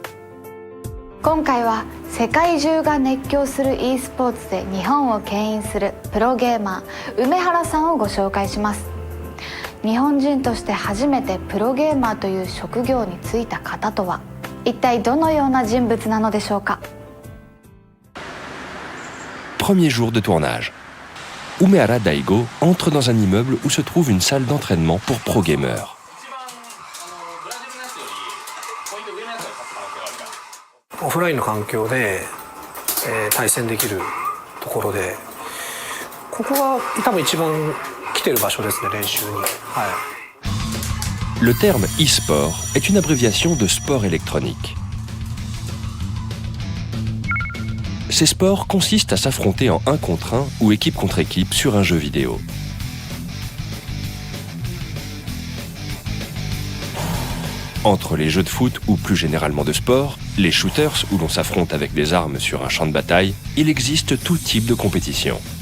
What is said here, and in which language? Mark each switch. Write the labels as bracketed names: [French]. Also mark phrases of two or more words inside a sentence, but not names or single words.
[Japanese] 今回は世界中が熱狂する e スポーツで日本を牽引するプロゲーマー梅原さんをご紹介します。日本人として初めてプロゲーマーという職業に就いた方とは一体どのような人物なのでしょうか。 [French] Premier jour de tournage. Umehara Daigo entre dans un immeuble où se trouve une salle d'entraînement pour pro gamers. [Japanese] Offline の環境で、対戦できるところで、ここが多分一番来てる場所ですね、練習に。はい。 [French] Le terme e-sport est une abréviation de sport électronique. Ces sports consistent à s'affronter en 1 contre 1 ou équipe contre équipe sur un jeu vidéo. Entre les jeux de foot ou plus généralement de sport, les shooters où l'on s'affronte avec des armes sur un champ de bataille, il existe tout type de compétition.